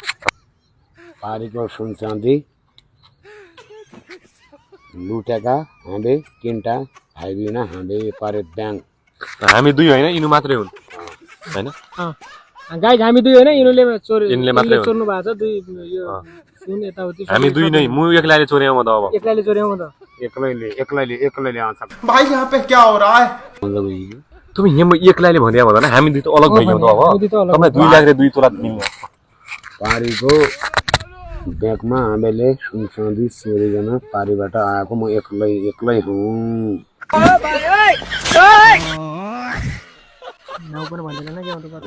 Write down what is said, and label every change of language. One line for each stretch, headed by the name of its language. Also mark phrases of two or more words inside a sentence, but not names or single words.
Nepali: पारीको सुनचाँदी लुटेका हामीले 3टा भाइ बहिनी हामीले पारी बैंक हामी 2 हैन इनु मात्रै हुन् हैन गाइस हामी 2 हैन इनुले इनले मात्रै चोर्नु भएको छ 2 यो सुन यताउति हामी 2 नै मु एक्लैले चोर्यौ म त अब एक्लैले चोर्यौ म त एक्लैले आउँछ
Hindi: भाई यहाँ पे क्या हो रहा है
Nepali: तिमी यहाँ एक्लैले भन्दिया भन्दैन हामी 2 त अलग भइगयौ त अब तपाईलाई 2 लाख रे 2 तोला दिनु पारीको ब्यागमा हामीले सुन चाँदी चोरिकन पारीबाट आएको म एक्लै हुँ। नाउ पनि भन्दैन के आउँछ त